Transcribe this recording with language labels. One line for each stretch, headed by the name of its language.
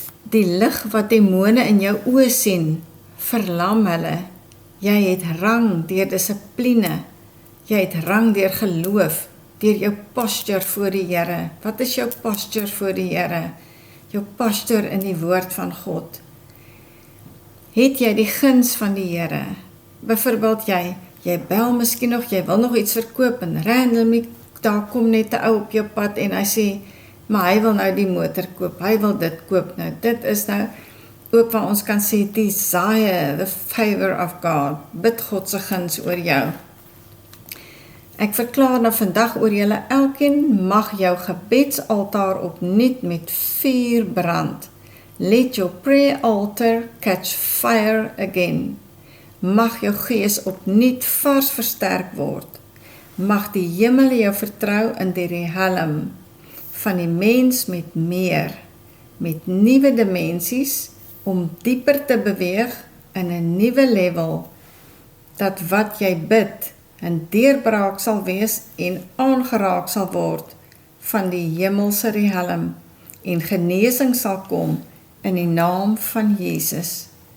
Afrikaans: Die lig wat demone in jou oë sien, verlam hulle. Jy het rang deur dissipline. Jy het rang deur geloof, deur jou posture voor die Here. Wat is jou posture voor die Here? Jou posture in die woord van God. Het jy die guns van die Here? Byvoorbeeld jy bel miskien nog, jy wil nog iets verkoop en randomly, daar kom net 'n ou op jou pad en hy sê, maar hy wil nou die motor koop, hy wil dit koop nou. Dit is nou ook waar ons kan sê,
English: desire the favor of God,
Afrikaans: bid God se guns oor jou. Ek verklaar nou vandag oor julle elkeen, mag jou gebedsaltaar opnuut met vuur brand.
English: Let your prayer altar catch fire again.
Afrikaans: Mag jou gees opnuut vars versterk word. Mag die hemel jou vertrou in die riehelm van die mens met meer, met nuwe dimensies, om dieper te beweeg in 'n nuwe level, dat wat jy bid 'n deurbraak sal wees en aangeraak sal word van die hemelse riehelm, en genesing sal kom in die naam van Jesus.